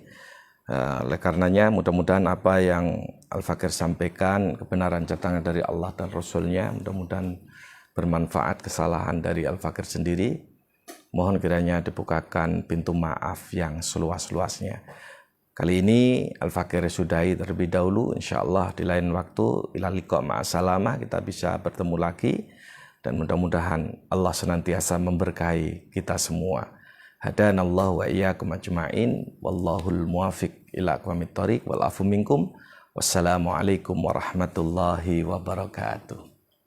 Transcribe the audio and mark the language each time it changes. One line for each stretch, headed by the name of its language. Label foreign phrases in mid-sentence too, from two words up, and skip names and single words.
Indonesian: Oleh karenanya mudah-mudahan apa yang Al-Fakir sampaikan kebenaran datangnya dari Allah dan Rasulnya, mudah-mudahan bermanfaat. Kesalahan dari Al-Fakir sendiri mohon kiranya dibukakan pintu maaf yang seluas-luasnya. Kali ini Al-Fakir sudahi terlebih dahulu. InsyaAllah di lain waktu,
Arabic: إلى اللقاء مع السلامة,
Indonesian: kita bisa bertemu lagi. Dan mudah-mudahan Allah senantiasa memberkahi kita semua.
Arabic: هدانا الله وإياكم أجمعين. والله الموفق إلى أقوم الطريق. والعفو منكم. والسلام عليكم ورحمة الله وبركاته.